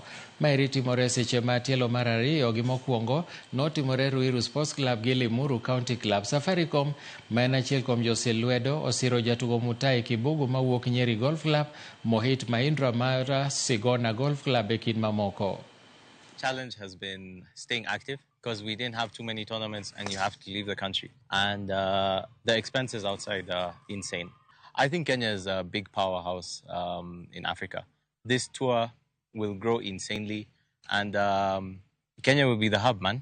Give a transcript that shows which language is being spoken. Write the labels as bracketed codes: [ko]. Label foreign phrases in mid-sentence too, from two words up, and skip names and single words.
[luo] Mairi timore seche ma tielo mar ariyo gi mokwongo notimore Ruiru Sports Club gi Limuru County Club. Safaricom ma en achiel kuom josilwedo osiro jatugo Mutai Kibugu mawuok Nyeri Golf Club, Mohit Mahindra Mara Sigona Golf Club e kind mamoko. [en] Challenge has been staying active because we didn't have too many tournaments and you have to leave the country. And the expenses outside are insane. I think Kenya is a big powerhouse in Africa. This tour will grow insanely and Kenya will be the hub, man.